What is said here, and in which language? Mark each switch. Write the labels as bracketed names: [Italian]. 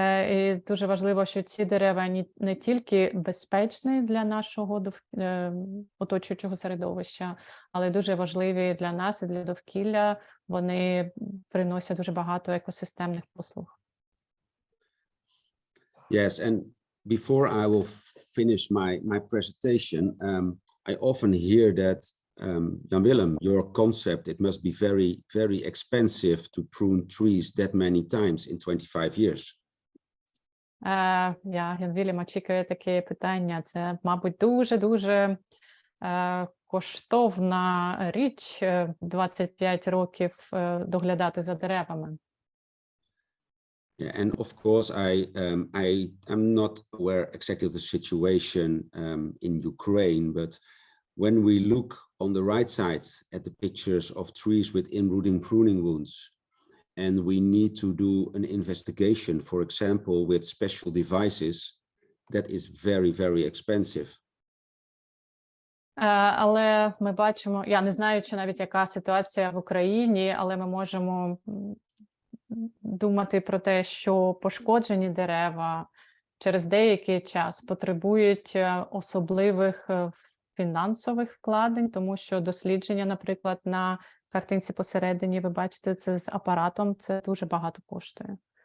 [Ukrainian] І дуже важливо, що ці дерева не тільки безпечні для нашого оточуючого середовища, але дуже важливі для нас і для довкілля. Вони приносять дуже багато екосистемних послуг. [English] Yes, and before I will finish my presentation, I often hear that, Jan Willem, your concept, it must be very, very expensive to prune trees that many times in 25 years. [Ukrainian] Ян Вілем очікує таке питання. Це, мабуть, дуже-дуже коштовна річ 25 років доглядати за деревами. [English] Yeah, and of course, I am not aware exactly of the situation in Ukraine, but when we look on the right side at the pictures of trees with in-rooting pruning wounds, and we need to do an investigation, for example, with special devices, that is very, very expensive. [Ukrainian] Але ми бачимо, я не знаю, чи навіть яка ситуація в Україні, але ми можемо думати про те, що пошкоджені дерева через деякий час потребують особливих фінансових вкладень, тому що дослідження, наприклад, на картинці посередині, ви бачите, це з апаратом, це дуже багато коштує.